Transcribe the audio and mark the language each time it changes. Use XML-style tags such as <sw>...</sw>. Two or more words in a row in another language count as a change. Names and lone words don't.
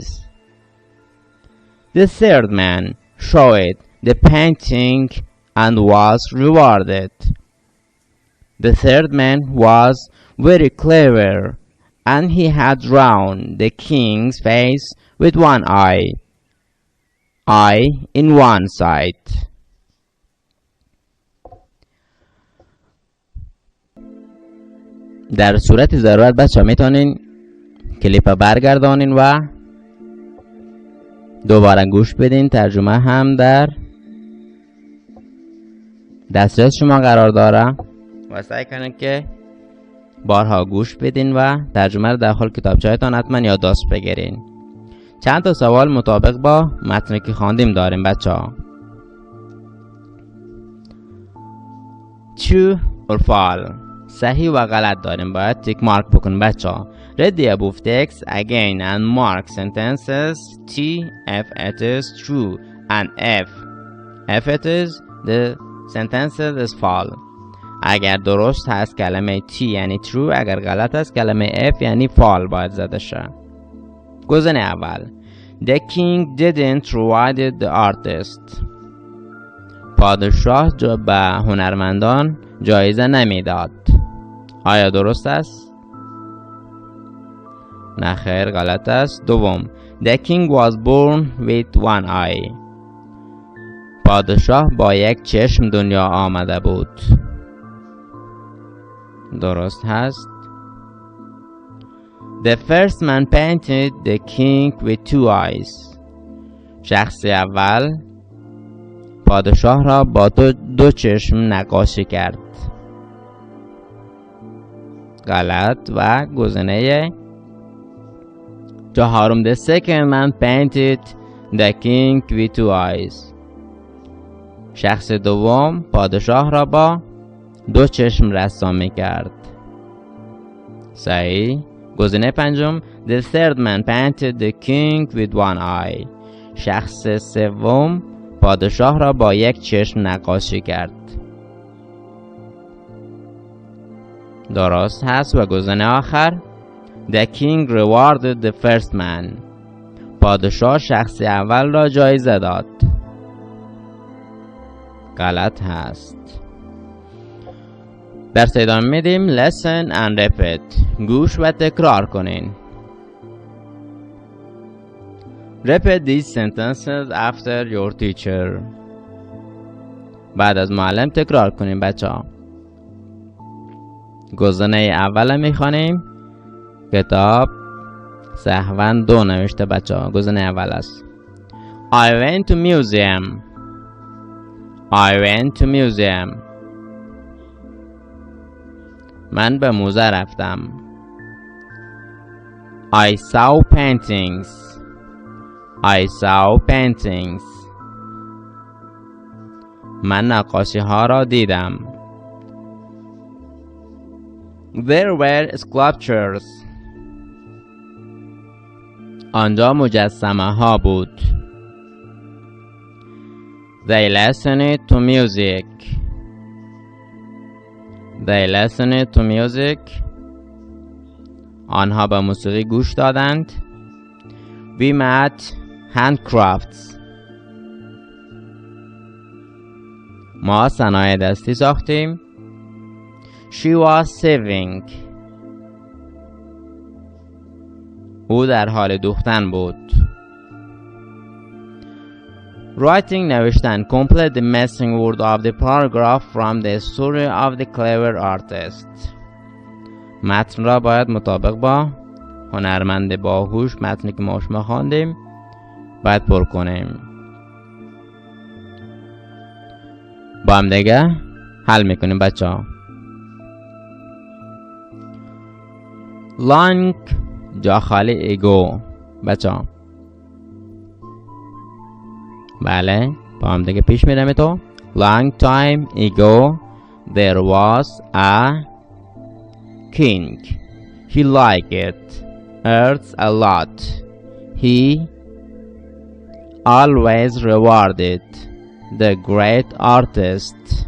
<en>The third man showed the painting and was rewarded. The third man was very clever and he had drawn the king's face with one eye in one side.</en> <fa>در صورت ضرورت بچه ها میتونین کلیپ برگردانین و دوباره گوش بدین. ترجمه هم در دسترس شما قرار داره و سعی کنین که بارها گوش بدین و ترجمه رو داخل کتابچه‌تان حتما یادداشت بگیرین. چند تا سوال مطابق با متنی که خواندیم داریم بچه‌ها.</fa> <en>True or false.</en> <fa>صحیح و غلط داریم، باید تیک مارک بکن بچه‌ها.</fa> <en>Read the above text again and mark sentences T if it is true and if it is the sentences is false.</en> <fa>اگر درست هست کلمه T یعنی true، اگر غلط هست کلمه F یعنی false باید زده شه. گزینه اول</fa> <en>The king didn't reward the artist.</en> <fa>پادشاه به هنرمندان جایزه نمیداد. آیا درست است؟ نه خیر، غلط است.</fa> <en>دوم The king was born with one eye.</en> <fa>پادشاه با یک چشم دنیا آمده بود. درست هست.</fa> <en>The first man painted the king with two eyes.</en> <fa>شخص اول پادشاه را با دو چشم نقاشی کرد. غلط. و گزینه چهارم</fa> <en>The second man painted the king with two eyes.</en> <fa>شخص دوم پادشاه را با دو چشم رسامی کرد. صحیح. گزینه پنجم</fa> <en>The third man painted the king with one eye.</en> <fa>شخص سوم پادشاه را با یک چشم نقاشی کرد. درست هست. و گزینه آخر</fa> <en>The king rewarded the first man.</en> <fa>پادشاه شخص اول را جایزه داد. غلط هست. درس ادامه میدیم.</fa> <en>Listen and repeat.</en> <fa>گوش و تکرار کنین.</fa> <en>Repeat these sentences after your teacher.</en> <fa>بعد از معلم تکرار کنین بچه ها. گزینه اول میخوانیم. کتاب سهواً 2 نوشته بچه ها. گزینه اول است.</fa> <en>I went to museum. I went to museum.</en> <fa>من به موزه رفتم.</fa> <en>I saw paintings. I saw paintings.</en> <fa>من نقاشی ها را دیدم.</fa> <en>There were sculptures.</en> <fa>آنجا مجسمه ها بود.</fa> <en>They listened to music. They listened to music.</en> <fa>آنها به موسیقی گوش دادند.</fa> <en>We made handcrafts.</en> <fa>ما صنایع دستی ساختیم.</fa> <en>She was sewing.</en> <fa>او در حال دوختن بود.</fa> <en>Writing نوشتن. Complete the missing word of the paragraph from the story of the clever artist.</en> <fa>متن را باید مطابق با هنرمند باهوش، متنی که ما شما خواندیم، باید پر کنیم. با هم دیگه حل میکنیم بچه ها. Long جا خالی ago بچه ها. بله با هم دیگه پیش میرم تو.</fa> <en>Long time ago there was a king. He liked earth a lot. He always rewarded the great artist.</en>